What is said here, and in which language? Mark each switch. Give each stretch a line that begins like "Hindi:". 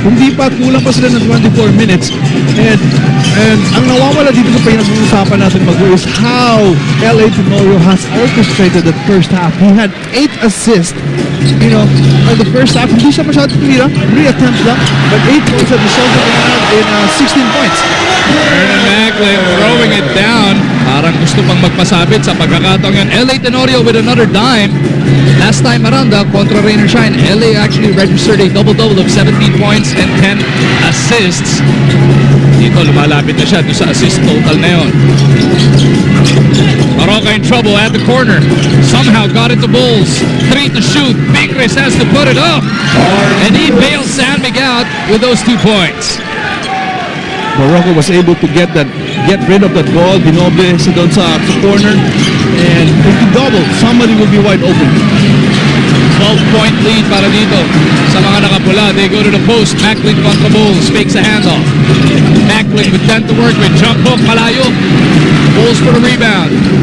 Filipino: Hindi pa, kulang pa sila ng 24 minutes. And ang nawawala dito sa pinag-uusapan natin, Magu,
English: is how LA Tenorio has orchestrated the first half. He had 8 assists, in the first half.
Filipino: Hindi siya masyadong tumira, 3 attempts lang,
English: but 8 points that resulted in 16 points. Vernon Macklin throwing it down.
Filipino: Parang gusto pang magpasabit sa pagkakataong yun.
English: LA Tenorio with another dime. Last time around, kontra Rain or Shine, LA actually registered a double-double of 17 points and 10 assists.
Filipino: Dito lumalapit na siya doon sa assist total na yun.
English: Baroka in trouble at the corner. Somehow got it to Bulls. 3 to shoot. Pingris has to put it up. And he bails San Mig out with those 2 points. Morocco was able to get rid of that ball.
Filipino: Binoble sa doon sa corner. And if you double, somebody will be wide open. 12-point lead para dito sa mga nakapula.
English: They go to the post. Macklin contra Bulls. Fakes a handoff. Macklin with 10 to work with. Jump hook. Malayo. Bulls for the rebound.